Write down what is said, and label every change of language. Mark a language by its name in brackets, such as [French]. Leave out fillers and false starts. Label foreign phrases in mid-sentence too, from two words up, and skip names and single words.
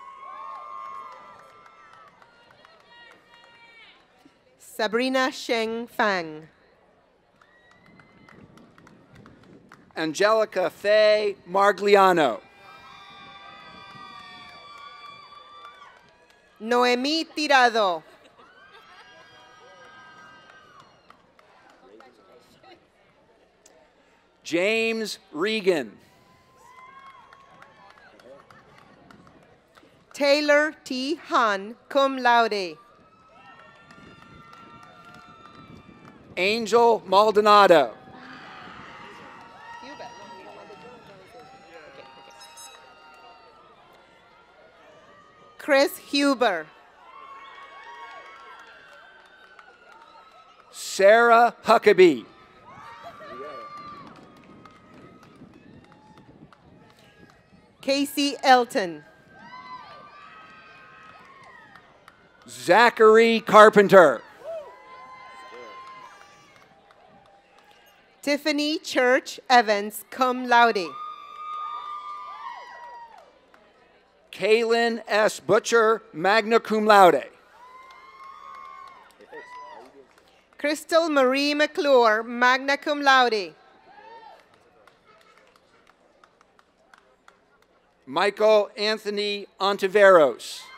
[English] Sabrina Sheng Fang. Angelica Faye Margliano. Noemí Tirado. James Regan. Taylor T. Han, [Latin] cum laude. [English] Angel Maldonado. Chris Huber. Sarah Huckabee. Casey Elton. Zachary Carpenter. Tiffany Church Evans, [Latin] cum laude. [English] Kaylin S. [Latin] Butcher, magna cum laude. [English] Crystal Marie McClure, [Latin] magna cum laude. [English] Michael Anthony Ontiveros.